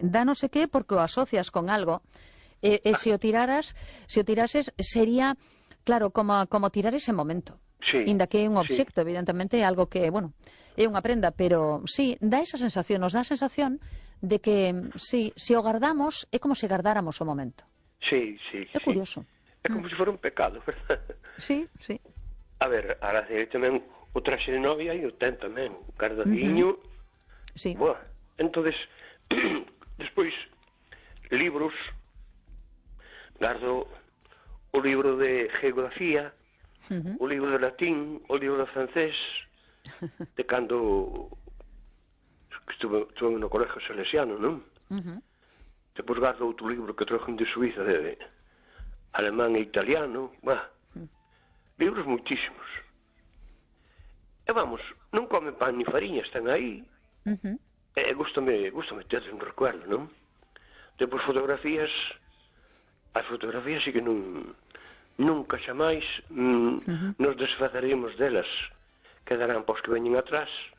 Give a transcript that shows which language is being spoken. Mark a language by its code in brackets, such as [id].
[gl] Da [es] no sé qué [gl] porque o asocias con algo. Si o tirases, sería, claro, como tirar ese momento. Sí. Inda que é un obxecto, sí. Evidentemente, algo que, bueno, é unha prenda. Pero sí, da esa sensación, nos da a sensación de que, sí, si o guardamos, é como si guardáramos o momento. Sí, sí. É curioso. [es] É como si fuera un pecado, ¿verdad? Sí, sí. [gl] A ver, ahora tamén o traxe de novia e o ten tamén, o guardadiño. Uh-huh. Sí. [es] Bueno, entonces, después, libros, guardo un libro de geografía, un libro de latín, un libro de francés, de cuando estuve en un colegio salesiano, ¿no? Después guardo otro libro que trajo de Suiza, de alemán e italiano, bueno, libros muchísimos. Y vamos, no comen pan ni farina, están ahí. Gústame tener un recuerdo, ¿no? [gl] Depois fotografías, as fotografías sí que nunca xa máis nos desfaceremos delas, quedarán pois que veñen atrás.